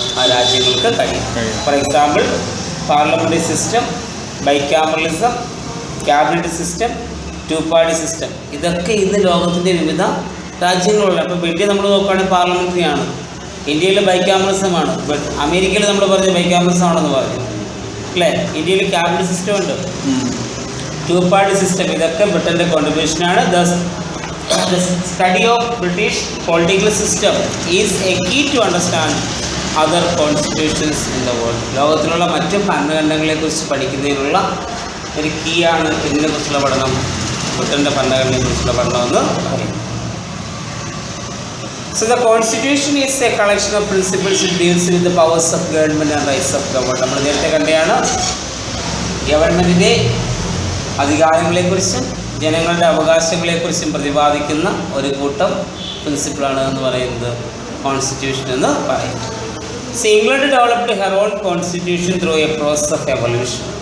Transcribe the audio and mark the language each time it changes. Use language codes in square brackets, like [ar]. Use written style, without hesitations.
[ml] ആ രാജ്യങ്ങൾക്ക് കഴിയും. [en] for example [ml] parliamentary system, bicameralism, cabinet system, to party system, ഇതൊക്കെ ഇന്ന് ലോകത്തിൻ്റെ വിവിധ രാജ്യങ്ങളുള്ള. അപ്പോൾ ഇന്ത്യ നമ്മൾ നോക്കുകയാണെങ്കിൽ പാർലമെൻ്ററി ആണ്, ഇന്ത്യയിൽ ബൈക്യാമറലിസമാണ്, അമേരിക്കയിൽ നമ്മൾ പറഞ്ഞ ബൈക്യാമറലിസം ആണെന്ന് പറഞ്ഞു അല്ലേ. ഇന്ത്യയിൽ ക്യാബിനറ്റ് സിസ്റ്റം ഉണ്ട്, ടു പാർട്ടി സിസ്റ്റം, ഇതൊക്കെ ബ്രിട്ടൻ്റെ കോൺട്രിബ്യൂഷനാണ്. [en] The study of British political system is a key to understand other constitutions in the world. [ml] ലോകത്തിലുള്ള മറ്റ് ഭരണഘടനകളെക്കുറിച്ച് പഠിക്കുന്നതിനുള്ള ഒരു കീയാണ് ഇതിനെക്കുറിച്ചുള്ള പഠനം, ബ്രിട്ടൻ്റെ ഭരണഘടനയെക്കുറിച്ചുള്ള പഠനമെന്ന് പറയും. [en] So the constitution is a collection of principles that deals with the powers of government and rights of government. [ml] നമ്മൾ നേരത്തെ കണ്ടതാണ് ഗവൺമെൻറ്റിൻ്റെ അധികാരങ്ങളെക്കുറിച്ചും ജനങ്ങളുടെ അവകാശങ്ങളെക്കുറിച്ചും പ്രതിപാദിക്കുന്ന ഒരു കൂട്ടം പ്രിൻസിപ്പിളാണ് എന്ന് പറയുന്നത് കോൺസ്റ്റിറ്റ്യൂഷൻ എന്ന് പറയും. [en] So England developed her own constitution through a process of evolution.